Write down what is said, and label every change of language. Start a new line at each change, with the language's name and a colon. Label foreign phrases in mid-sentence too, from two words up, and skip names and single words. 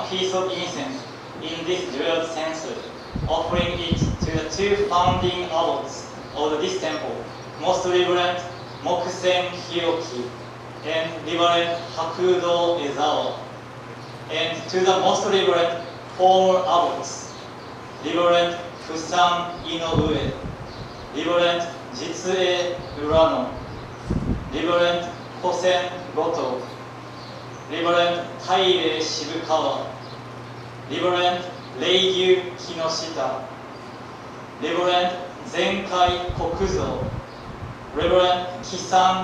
English: piece of incense in this dual censer, offering it to the two founding abbots of this temple, Most Reverend Mokusen Hiroki and Reverend Hakudo Ezawa, and to the Most Reverend former abbots, Reverend Fusan Inoue, Reverend Jitsue Urano, Reverend Hossen Goto, Reverend Taire Shibukawa, Reverend Reigyu Kinoshita, Reverend Zenkai Kokuzo, Reverend Kisan